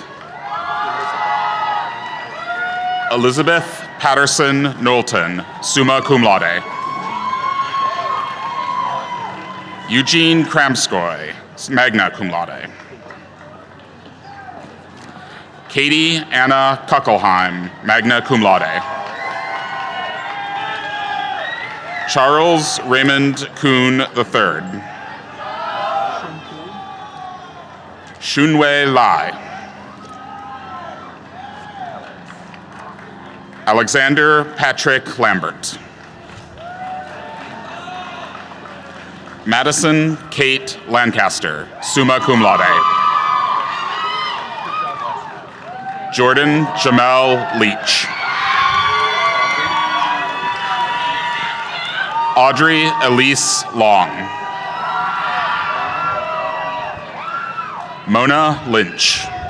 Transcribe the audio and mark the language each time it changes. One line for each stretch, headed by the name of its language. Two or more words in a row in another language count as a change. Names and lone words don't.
English: Elizabeth Patterson Knowlton,
Latin: summa cum laude.
English: Eugene Kramskoy,
Latin: magna cum laude.
English: Katie Anna Kuckelheim,
Latin: magna cum laude.
English: Charles Raymond Kuhn III. Shunwei Lai. Alexander Patrick Lambert. Madison Kate Lancaster,
Latin: summa cum laude.
English: Jordan Jamel Leach. Audrey Elise Long. Mona Lynch.